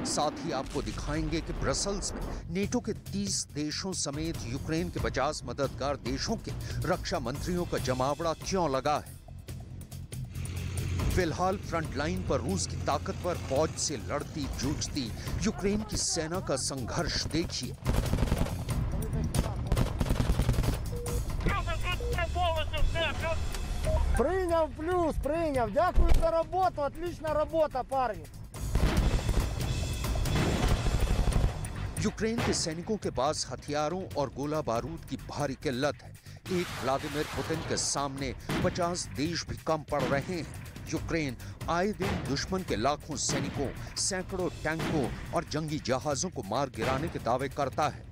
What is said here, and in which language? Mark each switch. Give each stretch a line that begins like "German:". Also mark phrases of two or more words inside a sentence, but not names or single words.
Hindi: साथ ही आपको दिखाएंगे कि ब्रसल्स में नेटो के 30 देशों समेत यूक्रेन के 50 मददगार देशों के रक्षा मंत्रियों का जमावड़ा क्यों लगा है। फिलहाल फ्रंट लाइन पर रूस की ताकतवर फौज से लड़ती जूझती यूक्रेन की सेना का संघर्ष देखिए।
Russian: Принял плюс, принял. Дякую за работу, отличная работа, парни.
Hindi: यूक्रेन के सैनिकों के पास हथियारों और गोला बारूद की भारी किल्लत है। एक व्लादिमीर पुतिन के सामने 50 देश भी कम पड़ रहे हैं। यूक्रेन आए दिन दुश्मन के लाखों सैनिकों, सैकड़ों टैंकों और जंगी जहाजों को मार गिराने के दावे करता है।